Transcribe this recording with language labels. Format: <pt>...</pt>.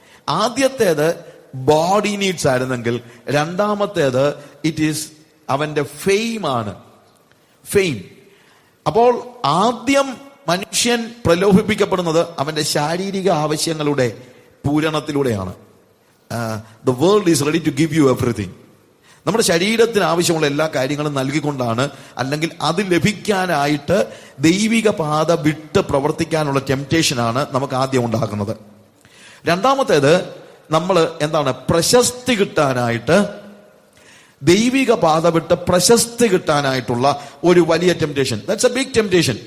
<ml>ആദ്യത്തേത് body needs ആയിരുന്നെങ്കിൽ രണ്ടാമത്തേത്</ml> <en>it is</en> <ml>അവന്റെ ഫെയിം ആണ്. ഫെയിം. അപ്പോൾ ആദ്യം മനുഷ്യൻ പ്രലോഭിപ്പിക്കപ്പെടുന്നത് അവന്റെ ശാരീരിക ആവശ്യങ്ങളുടെ പൂരണത്തിലൂടെയാണ്.</ml> <en>The world is ready to give you everything.</en> <ml>നമ്മുടെ ശരീരത്തിന് ആവശ്യമുള്ള എല്ലാ കാര്യങ്ങളും നൽകിക്കൊണ്ടാണ്, അല്ലെങ്കിൽ അത് ലഭിക്കാനായിട്ട് ദൈവിക പാത വിട്ട് പ്രവർത്തിക്കാനുള്ള ടെംപ്റ്റേഷനാണ് നമുക്ക് ആദ്യം ഉണ്ടാക്കുന്നത്. രണ്ടാമത്തേത് നമ്മൾ എന്താണ്? പ്രശസ്തി കിട്ടാനായിട്ട്, ദൈവിക പാത വിട്ട് പ്രശസ്തി കിട്ടാനായിട്ടുള്ള ഒരു വലിയ temptation.</ml> <en>That's a big temptation.</en>